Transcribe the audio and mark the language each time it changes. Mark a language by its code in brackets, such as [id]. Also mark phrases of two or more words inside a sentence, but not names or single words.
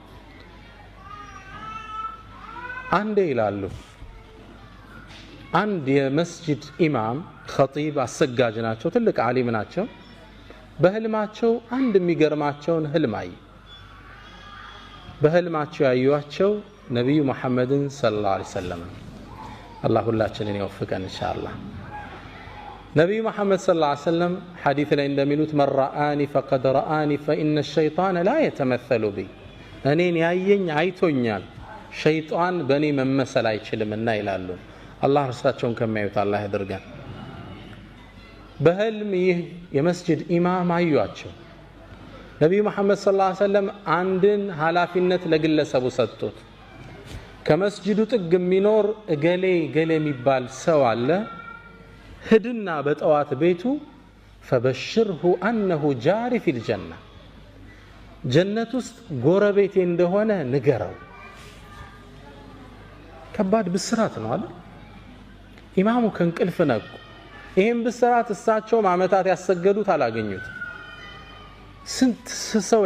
[am] አንዴ ይላሉ አንድ የመስጂድ ኢማም ኸጢብ አሰጋጅ ናቸው ትልቅ ዓሊም ናቸው በህልማቸው አንድ የሚገርማቸውን ህልም አዩ በህልማቸው ያዩዋቸው ነብዩ መሐመድን [ar] صلى الله عليه وسلم [am] አላህ ሁላችንን ይወፍቀን ኢንሻአላህ ነብዩ መሐመድ [ar] صلى الله عليه وسلم [am] ሐዲስ ላይ እንደሚሉት [ar] من رآني فقد رآني فإن الشيطان لا يتمثل بي [am] እኔን ያየኝ አይቶኛል ሸይጣን በእኔ መመሰል አይችልምና ይላሉ አላህ እርሳቸውን ከሚያዩት አላህ ያድርገን በህልም ይህ የመስጂድ ኢማም አዩዋቸው ነብዩ መሐመድ [ar] صلى الله عليه وسلم [am] አንድን ኃላፊነት ለግለሰቡ ሰጡት ከመስጂዱ ጥግ የሚኖር ገሌ የሚባል ሰው አለ ሂድና በጠዋት ቤቱ [ar] فبشره انه جار في الجنه [am] ጀነት ውስጥ ጎረቤቴ እንደሆነ ንገረው ከባድ ብስራት ነው አይደል ኢማሙ ከንቅልፍ ነቁ ይሄን ብስራት እሳቸው ማመታት ያሰገዱት አላገኙት ስንት ሰው